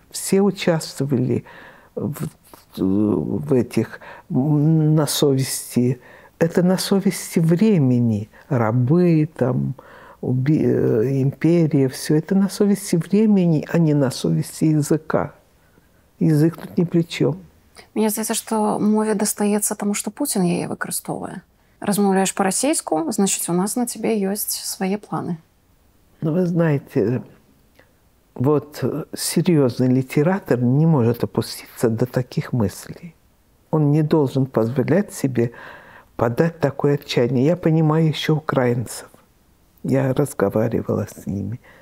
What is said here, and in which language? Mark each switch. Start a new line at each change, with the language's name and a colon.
Russian: Все участвовали в этих, на совести. Это на совести времени. Рабы, там, империя, все это на совести времени, а не на совести языка. Язык тут ни при чем.
Ukrainian: Мені здається, що мові достається тому, що Путін її використовує. Розмовляєш по-російську, значить, у нас на тебе
Russian: есть свои планы. Ну, вы знаете, вот серьезный литератор не может опуститься до таких мыслей. Он не должен позволять себе подать такое отчаяние. Я понимаю еще украинцев. Я разговаривала с ними.